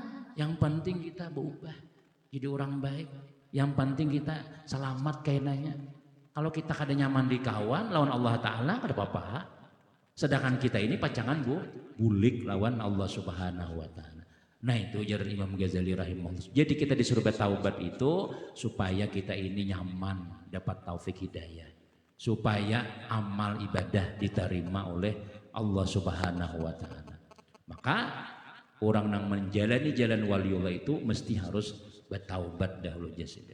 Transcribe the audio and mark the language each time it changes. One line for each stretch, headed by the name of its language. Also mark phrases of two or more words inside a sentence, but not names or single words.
Indonesian: Yang penting kita berubah jadi orang baik.
Banjar: Yang penting kita selamat kainanya. Kalau kita kada nyaman di kawan lawan Allah Taala kada apa-apa. Sedangkan kita ini pacangan bulik lawan Allah
Arabic: سبحانه وتعالى.
Indonesian: Nah itu ujar Imam Ghazali rahimahullah. Jadi kita disuruh bertaubat itu supaya kita ini nyaman dapat taufik hidayah. Supaya amal ibadah diterima oleh Allah
Arabic: سبحانه وتعالى.
Indonesian: Maka orang yang menjalani jalan waliullah itu mesti harus bertaubat dahulu jasad.